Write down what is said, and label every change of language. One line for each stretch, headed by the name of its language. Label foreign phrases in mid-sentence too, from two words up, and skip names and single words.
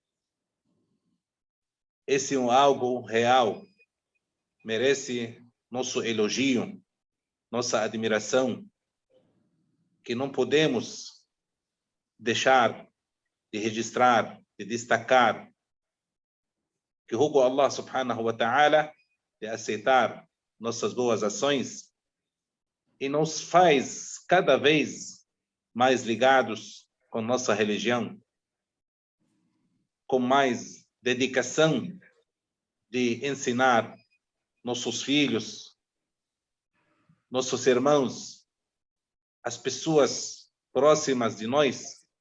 Portuguese: Esse é algo real, merece nosso elogio, nossa admiração, que não podemos deixar de registrar, de destacar, que rogo a Allah
Arabic: سبحانه وتعالى
Portuguese: de aceitar nossas boas ações e nos faz cada vez mais ligados com nossa religião, com mais dedicação de ensinar nossos filhos, nossos irmãos, as pessoas próximas de nós,